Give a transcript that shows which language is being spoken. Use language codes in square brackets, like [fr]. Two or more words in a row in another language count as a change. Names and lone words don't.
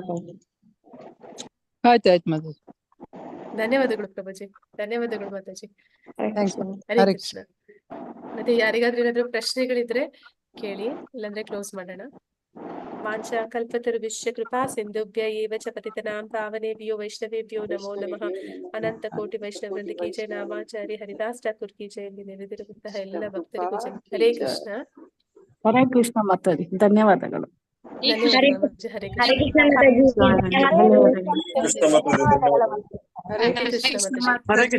[kn] ಆಯ್ತು ಆಯ್ತು ಮಾತಾಜಿ. ಧನ್ಯವಾದಗಳು ಪ್ರಭುಜಿ, ಧನ್ಯವಾದಗಳು ಮಾತಾಜಿ. ಥ್ಯಾಂಕ್ಸ್. ಹರೇ ಹರೇ ಕೃಷ್ಣ. ಮತ್ತೆ ಯಾರಿಗಾದ್ರೂ ಏನಾದ್ರು ಪ್ರಶ್ನೆಗಳಿದ್ರೆ ಕೇಳಿ, ಇಲ್ಲಾಂದ್ರೆ ಕ್ಲೋಸ್ ಮಾಡೋಣ. [sa] ವಾಂಛಾ ಕಲ್ಪತರುಭ್ಯಶ್ಚ ಕೃಪಾ ಸಿಂಧುಭ್ಯ ಏವ ಚ ಪತಿತನಾಂ ಪಾವನೇಭ್ಯೋ ವೈಷ್ಣವೇಭ್ಯೋ ನಮೋ ನಮಃ. [hi] अनंत कोटि वैष्णव वृंद की जय. नामाचार्य हरिदास ठाकुर की जय. [kn] ಇಲ್ಲಿ ನೆರೆದಿರುವಂತಹ ಎಲ್ಲ ಭಕ್ತರಿಗೂ ಜಯ. ಹರೇ ಕೃಷ್ಣ. ಹರೇ ಕೃಷ್ಣ ಮಾತಾಡಿ. ಧನ್ಯವಾದಗಳು. ಧನ್ಯವಾದಗಳು ಮಾತಾಜಿ. ಹರೇ ಹರೇ ಕೃಷ್ಣ. ಕೃಷ್ಣ ಮಾತಾಜಿ. ಹರೇ ಕೃಷ್ಣ ಮಾತಾಜಿ. ಹರೇ ಕೃಷ್ಣ ಮಾತಾಜಿ.